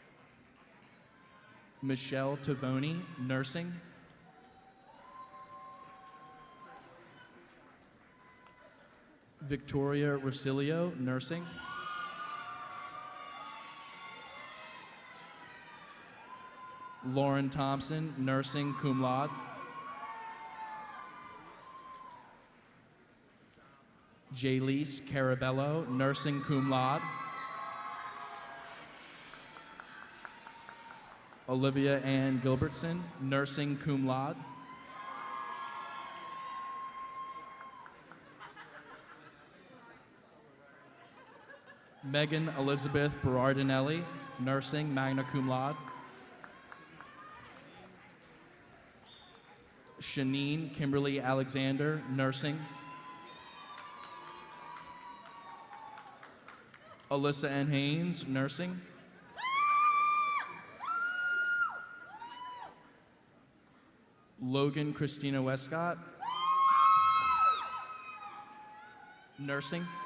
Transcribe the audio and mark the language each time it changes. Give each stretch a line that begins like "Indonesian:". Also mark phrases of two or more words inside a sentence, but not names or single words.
English: Michelle Tavoni, nursing. Victoria Rosilio, nursing. Lauren Thompson, nursing,
Latin: cum laude.
English: Jaylise Carabello, nursing,
Latin: cum laude.
English: Olivia Ann Gilbertson, nursing,
Latin: cum laude.
English: Megan Elizabeth Berardinelli, nursing,
Latin: magna cum laude.
English: Shanine Kimberly Alexander, nursing. Alyssa N. Haynes, nursing. Logan Christina Westcott, nursing.